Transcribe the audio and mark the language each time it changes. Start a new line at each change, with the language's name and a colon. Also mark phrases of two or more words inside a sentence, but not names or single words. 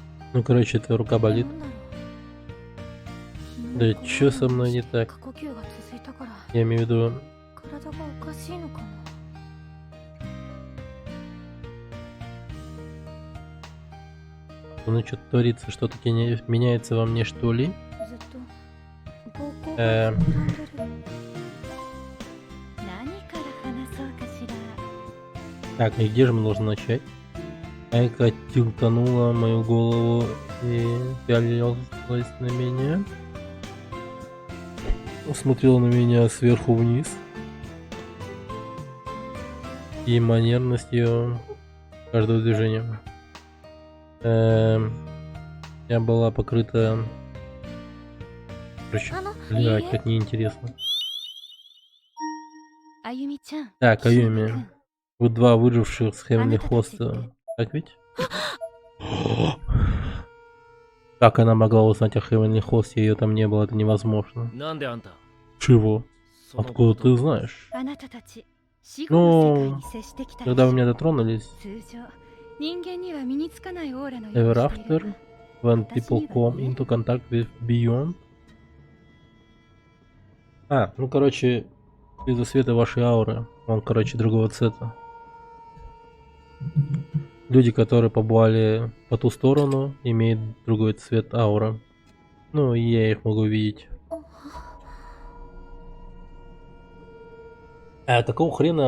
Russian: Ну, короче, твоя рука болит.
Japanese: なんだろう。
Russian: Да чё со мной не так?
Japanese: 過呼吸が続いたから
Russian: Я имею в виду,
Japanese: 体がおかしいのかな。
Russian: ну что-то творится, что-то меняется во мне, что ли?
Japanese: ずっと膀胱えーが膨らんでる。何から話そうかしら。
Russian: Так, и где же мы должны начать? Айка тилтанула мою голову и пялилась на меня. Смотрела на меня сверху вниз. И манерность ее каждого движения. Я была покрыта... Короче,
Japanese: あの、
Russian: блядь,
Japanese: いいえ。
Russian: как неинтересно.
Japanese: あゆみちゃん。
Russian: Так, Аюми,
Japanese: 君
Russian: вы два выживших с Heavenly Она-то Host, так так ведь? Как она могла узнать о Heavenly Host, ее там не было, это невозможно.
Japanese: なんであんた
Russian: Чего?
Japanese: その
Russian: Откуда
Japanese: こと
Russian: ты знаешь?
Japanese: あなたたち死後の世界に接してきたでしょ。
Russian: Когда вы меня дотронулись,
Japanese: 通常人間には身につかないオーラの
English: ever
Japanese: ようにしている
English: after, when people come into contact with beyond.
Russian: А, ну короче, из-за света вашей ауры, он, короче, другого цвета. Люди, которые побывали по ту сторону, имеют другой цвет ауры. Ну, и я их могу видеть. А какого хрена?